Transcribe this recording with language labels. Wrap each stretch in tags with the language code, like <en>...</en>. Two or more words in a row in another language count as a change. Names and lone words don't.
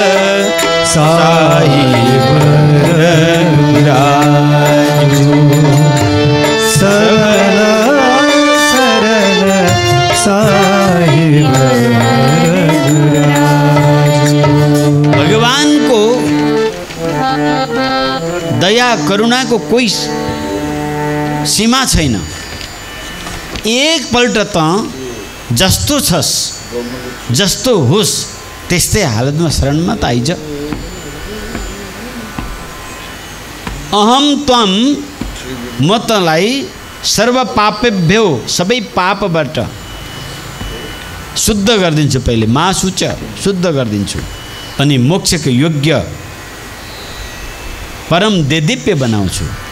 <awa>साहिब रघुराजू, सबल सरल साहिब रघुराजू।</awa> <ne>भगवान को दया करुणा को कोई सीमा छैन। एक पल्ट त जस्तो छस्, जस्तो होस्, त्यस्तै हालतमा शरणमा त आइज।</ne> <sa>अहम त्वम</sa> <ne>म तँलाई</ne> <sa>सर्व पापेभ्यो</sa> <ne>सबै पापबाट शुद्ध गरिदिन्छु। पहिले महाशुच शुद्ध गरिदिन्छु अनि मोक्षको योग्य परम देदीप्य बनाउँछु।</ne>